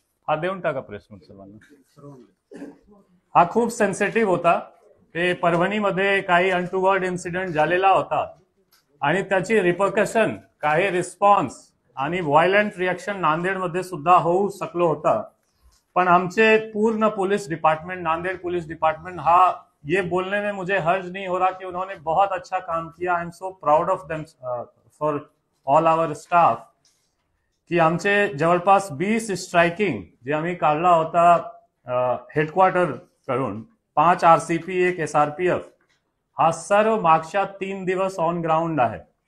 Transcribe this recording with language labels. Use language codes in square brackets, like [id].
[mr] हा देऊन टाका प्रेस नोट सर्वांना. हा खूप सेन्सिटिव्ह होता. ते परभणीमध्ये काही अनटुवर्ड इन्सिडेंट झालेला होता आणि त्याची रिपरकशन, काही रिस्पॉन्स आणि व्हायलंट रिएक्शन नांदेडमध्ये सुद्धा होऊ शकलो होता. पण आमचे पूर्ण [hi] police department, Nanded police department, ये बोलने में मुझे हर्ज नहीं हो रहा कि उन्होंने बहुत अच्छा काम किया. [en] I am so proud of them for all our staff, [mr] की आमचे जवळपास 20 स्ट्रायकिंग जे आम्ही काढला होता हेडक्वार्टर करून, 5 RCP, 1 SRPF, हा सर्व मागच्या 3 दिवस ऑन ग्राउंड आहे.